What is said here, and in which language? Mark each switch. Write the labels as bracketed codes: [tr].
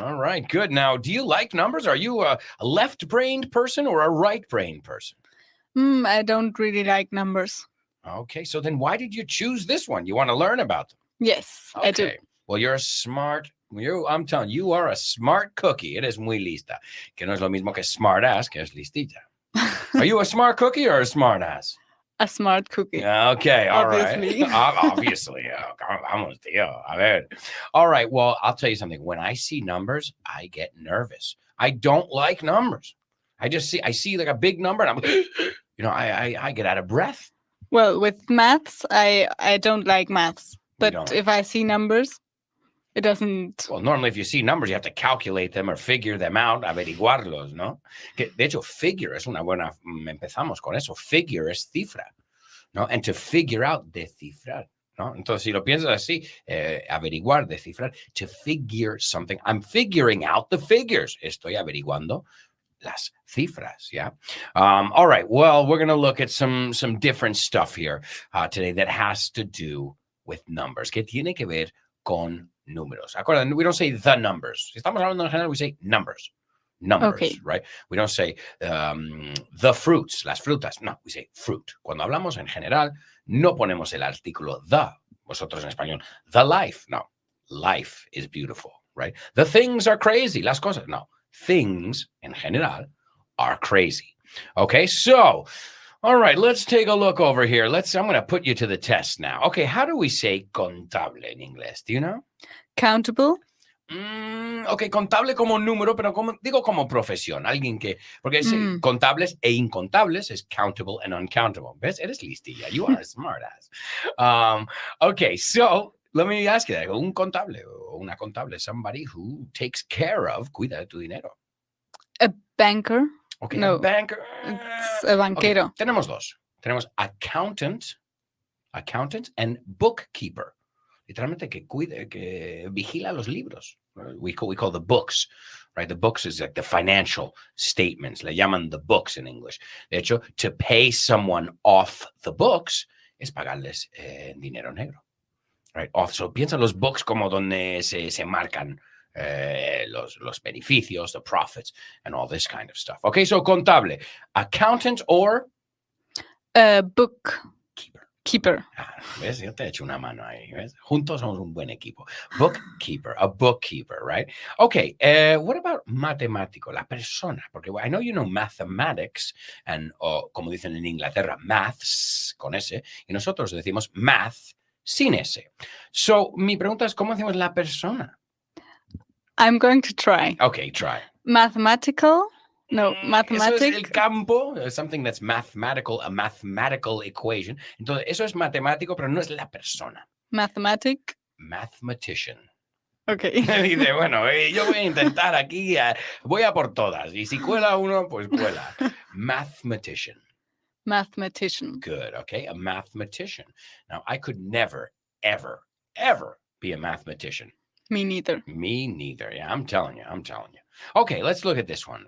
[en] All right, good. Now, do you like numbers? Are you a left-brained person or a right-brained person? I don't really like numbers. Okay, so then why did you choose this one? You want to learn about them? Yes, I do. Well, you're a smart. I'm telling you, you are a smart cookie. [es] Eres muy lista. Que no es lo mismo que [en] smart ass, [es] que es listita. [en] Are you a smart cookie or a smart ass? A smart cookie. Okay, all Obviously. right. Obviously. [es] Vamos, tío. A ver. [en] All right, well, I'll tell you something. When I see numbers, I get nervous. I don't like numbers. I see like a big number, and I'm, I get out of breath. Well, with maths, I don't like maths. But if I see numbers, it doesn't. Well, normally if you see numbers, you have to calculate them or figure them out, [es] averiguarlos, ¿no? Que, de hecho, figure es una buena, empezamos con eso. Figure es cifra, ¿no? [en] And to figure out, [es] descifrar, ¿no? Entonces, si lo piensas así, averiguar, descifrar, [en] to figure something. I'm figuring out the figures. [es] Estoy averiguando las cifras, yeah? [en] All right, well, we're going to look at some different stuff here today that has to do with numbers, [es] que tiene que ver con números. Acuérdense, [en] we don't say the numbers. [es] Si estamos hablando en general, [en] we say numbers. Numbers, okay. Right? We don't say the fruits, [es] las frutas. [en] No, we say fruit. [es] Cuando hablamos en general, no ponemos el artículo the. Vosotros en español, [en] the life. [es] No, [en] life is beautiful. right? The things are crazy. [es] Las cosas. [en] No. Things, [es] en general, [en] are crazy. Okay, so, all right, let's take a look over here. I'm going to put you to the test now. Okay, how do we say contable in inglés? Do you know? Countable. [es] Ok, contable como número, pero digo como profesión. Alguien que, porque contables e incontables es [en] countable and uncountable. [es] ¿Ves? Eres listilla. [en] You are a smart ass. Okay, so let me ask you that. [es] Un contable o una contable, [en] somebody who takes care of, [es] cuida de tu dinero. [en] A banker. Okay, No, a banker. It's a banquero. [es] Okay, tenemos dos. Tenemos [en] accountant and bookkeeper. [es] Literalmente que cuide, que vigila los libros. [en] We call the books, right? The books is like the financial statements. [es] Le llaman the books in English. De hecho, [en] to pay someone off the books [es] es pagarles dinero negro, right? Off. [en] So [es] piensa los [en] books [es] como donde se marcan los beneficios, [en] the profits, and all this kind of stuff. Okay, so contable, accountant or Bookkeeper. [es] ¿Ves? Yo te he hecho una mano ahí. ¿Ves? Juntos somos un buen equipo. [en] Bookkeeper, a bookkeeper, right? [es] Okay, what about matemático, la persona? Porque [en] I know you know mathematics, [es] and como dicen en Inglaterra, maths, con S, y nosotros decimos math sin S. So, mi pregunta es, ¿cómo decimos la persona? [en] I'm going to try. Okay, try. Mathematical. No, [es] Eso [en] mathematic. [es] es el campo, [en] something that's mathematical, a mathematical equation. [es] Entonces, eso es matemático, pero no es la persona. [en] Mathematic. Mathematician. Okay. [es] Dice, bueno, yo voy a intentar aquí, voy a por todas. Y si cuela uno, pues cuela. [en] Mathematician. Mathematician. Good, okay, a mathematician. Now, I could never, ever, ever be a mathematician. Me neither. Me neither. Yeah, I'm telling you. Okay, let's look at this one.